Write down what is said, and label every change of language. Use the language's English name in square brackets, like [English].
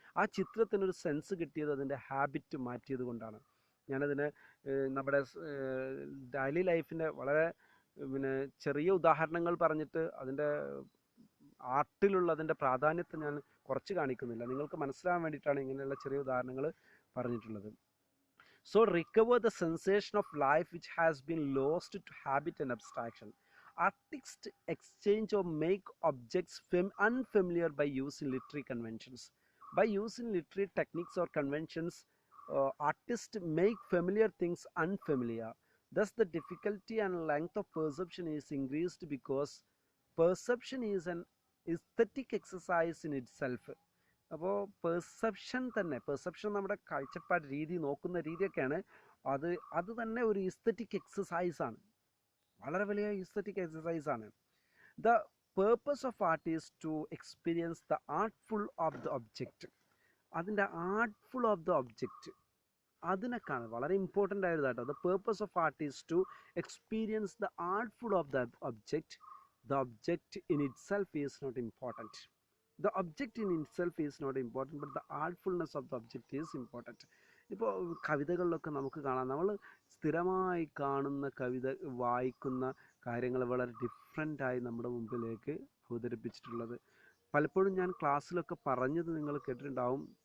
[Malayalam] ആ ചിത്രത്തിനൊരു സെൻസ് കിട്ടിയത് അതിൻ്റെ ഹാബിറ്റ് മാറ്റിയത് കൊണ്ടാണ്. ഞാനതിന് നമ്മുടെ ഡെയിലി ലൈഫിൻ്റെ വളരെ പിന്നെ ചെറിയ ഉദാഹരണങ്ങൾ പറഞ്ഞിട്ട് അതിൻ്റെ ആർട്ടിലുള്ള അതിൻ്റെ പ്രാധാന്യത്തെ ഞാൻ കുറച്ച് കാണിക്കുന്നില്ല. നിങ്ങൾക്ക് മനസ്സിലാകാൻ വേണ്ടിയിട്ടാണ് ഇങ്ങനെയുള്ള ചെറിയ ഉദാഹരണങ്ങൾ പറഞ്ഞിട്ടുള്ളത്. [English] So recover the sensation of life which has been lost to habit and abstraction. Artists exchange or make objects unfamiliar by using literary conventions. By using literary techniques or conventions, artists make familiar things unfamiliar. Thus, the difficulty and length of perception is increased because perception is an aesthetic exercise in itself. [Malayalam] അപ്പോൾ perception നമ്മുടെ കാഴ്ചപ്പാട് രീതി, നോക്കുന്ന രീതിയൊക്കെയാണ്. അത് തന്നെ ഒരു aesthetic എക്സസൈസാണ്, വളരെ വലിയ aesthetic എക്സസൈസാണ്. [English] The purpose of art is to experience the artful of the object. [Malayalam] അതിൻ്റെ [English] artful of the object [Malayalam] അതിനൊക്കെയാണ് വളരെ ഇമ്പോർട്ടൻ്റ് ആയത് കേട്ടോ. [English] The purpose of art is to experience the artful of the object. The object in itself is not important. The object in itself is not important, but the artfulness of the object is important. [Malayalam] ഇപ്പോൾ കവിതകളിലൊക്കെ നമുക്ക് കാണാം, നമ്മൾ സ്ഥിരമായി കാണുന്ന കവിത വായിക്കുന്ന കാര്യങ്ങൾ വളരെ ഡിഫറെൻ്റായി നമ്മുടെ മുമ്പിലേക്ക് അവതരിപ്പിച്ചിട്ടുള്ളത്. പലപ്പോഴും ഞാൻ ക്ലാസ്സിലൊക്കെ പറഞ്ഞത് നിങ്ങൾ കേട്ടിട്ടുണ്ടാവും.